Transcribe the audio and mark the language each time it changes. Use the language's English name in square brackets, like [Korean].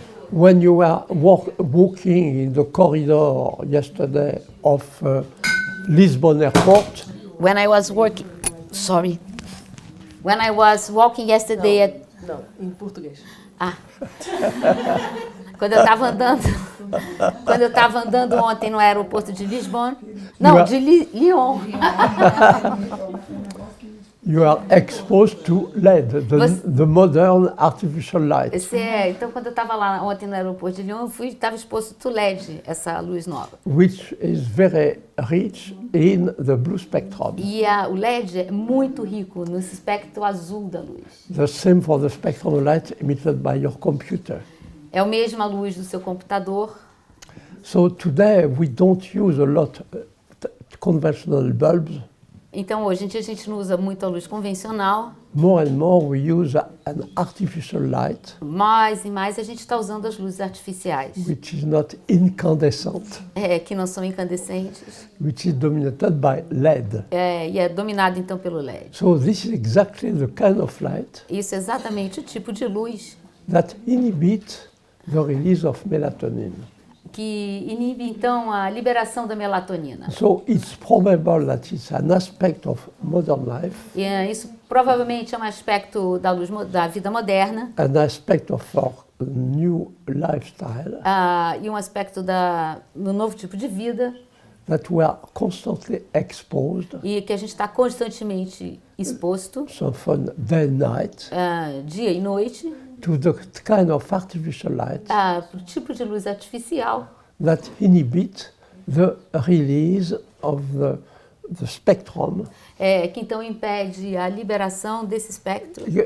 [English] When you were walking in the corridor yesterday of Lisbon Airport, When I was working. Sorry. When I was walking yesterday at. [Portuguese] Não, em português. Quando eu estava andando ontem no aeroporto de Lisboa. Não, de Lyon. [English] you are exposed to LED, the modern artificial light. [Portuguese] Então, quando eu estava lá ontem no aeroporto de Lyon, eu estava exposto ao LED, essa luz nova. [English] Which is very rich in the blue spectrum. [Portuguese] E o LED é muito rico nesse espectro azul da luz. [English] The same for the spectrum of light emitted by your computer. [Portuguese] É a mesma luz do seu computador. [English] So today we don't use a lot conventional bulbs. [Portuguese] Então, hoje em dia, a gente não usa muito a luz convencional, [English] More and more we use an artificial light, [Portuguese] mais e mais a gente está usando as luzes artificiais, [English] which is not incandescent, [Portuguese] que não são incandescentes, [English] which is dominated by LED. [Portuguese] e é dominado, então, pelo LED. [English] So this is exactly the kind of light [Portuguese] Isso é exatamente o tipo de luz [English] that inhibit the release of melatonin. [Portuguese] que inibe, então, a liberação da melatonina. [English] So it's probable that it's an aspect of modern life, [Portuguese] E isso provavelmente é um aspecto da luz da vida moderna, [English] an aspect of our new lifestyle, [Portuguese] e um aspecto do novo tipo de vida, [English] that we are constantly exposed, [Portuguese] e que a gente está constantemente exposto, [English] so from day and night, [Portuguese] dia e noite, [English] to the kind of artificial light [Portuguese] para o tipo de luz artificial [English] that inhibit the release of the spectrum. [Portuguese] que então impede a liberação desse espectro.